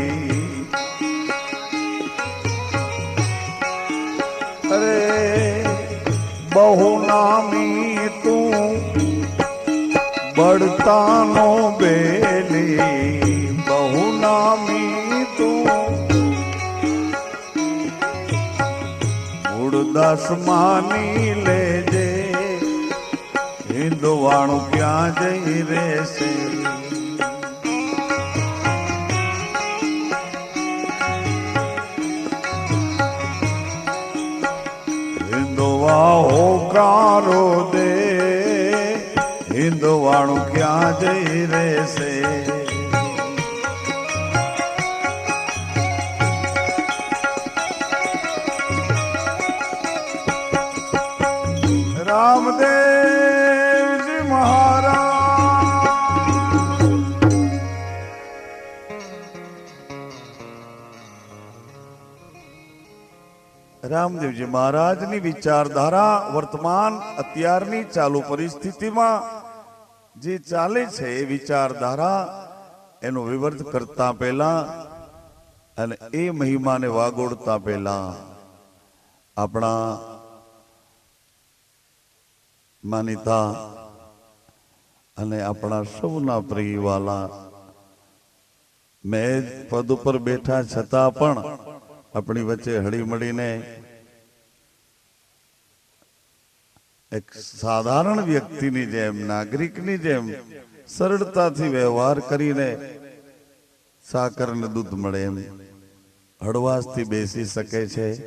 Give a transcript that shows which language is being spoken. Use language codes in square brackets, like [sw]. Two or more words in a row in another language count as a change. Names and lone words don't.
[gu] અરે બહુ નામી તૂ બઢતા નો બેલી, બહુ નામી તૂ મુડદાસ માની લે જે, હિંદવાણું ક્યાં જઈ રહેશે? હિંદવા હોકારો દે, હિંદવાણું ક્યાં જઈ રહેશે? રામદેવ જી મહારાજ, રામદેવજી મહારાજની વિચારધારા वर्तमान અત્યારની ચાલુ પરિસ્થિતિમાં જે ચાલે છે એ વિચારધારા એનો વિવર્ત કરતા પહેલા અને એ મહિમાને વાગોડતા પહેલા આપણા માનીતા અને આપણા સૌના પ્રિયવાલા મેં પદ ઉપર બેઠા છતાં પણ આપણી વચ્ચે હળી મળીને એક સાધારણ વ્યક્તિની જેમ નાગરિકની જેમ સરળતાથી વ્યવહાર કરીને સાકર ને દૂધ મળે એમ હળવાશથી બેસી શકે છે